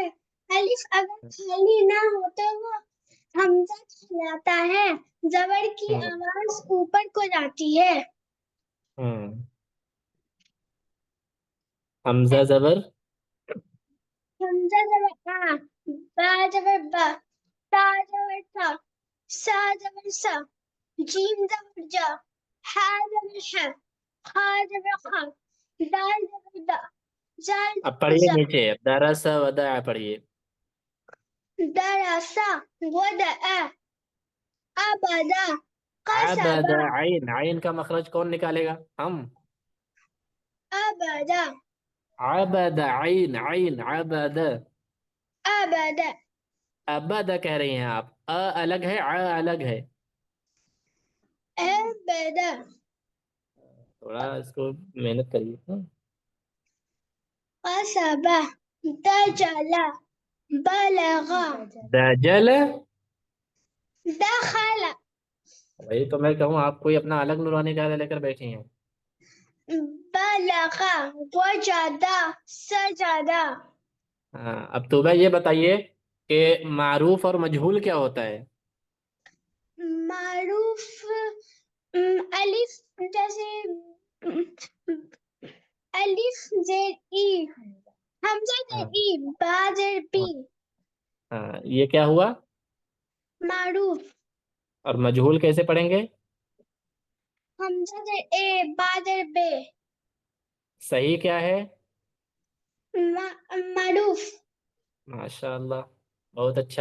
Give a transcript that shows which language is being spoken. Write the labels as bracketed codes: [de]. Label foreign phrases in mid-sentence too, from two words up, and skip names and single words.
[ur] الف اگر خالی نہ ہو تو وہ حمزہ کہلاتا ہے. زبر کی آواز اوپر کو جاتی ہے. حمزہ زبر حمزہ زبر آ، با زبر با، تا زبر تا، سا زبر سا، جیم زبر جا، ہا زبر ہا، خا زبر خا، دال زبر دا، زال اب زبر پڑھیے زا، نیچے درس ودع پڑھیے. [ar] درسا ودع ابدا عبد قصبا [ur] عین کا مخرج کون نکالے گا؟ ہم. [ar] ابدا [ur] عبد عین عبد. [ar] ابدا [ur] ابد کہہ رہی ہیں آپ. الگ ہے الگ ہے. [ar] ابدا [ur] تھوڑا اس کو محنت کریے. [ar] قصبا دجلا بلغا دجل. دخل [ur] وہی تو میں کہوں آپ کوئی اپنا الگ نورانی قاعدہ لے کر بیٹھی ہیں. [ar] بلغ وجد سجد. [ur] ہاں اب توبہ یہ بتائیے کہ معروف اور مجہول کیا ہوتا ہے؟ معروف الف جیسے الف زیر ای، حمزہ زیر ای، با زیر پی. ہاں یہ کیا ہوا؟ معروف. اور مجہول کیسے پڑھیں گے؟ حمزہ زیر اے، با زیر بے. صحیح کیا ہے؟ معروف. ماشاء اللہ بہت اچھا.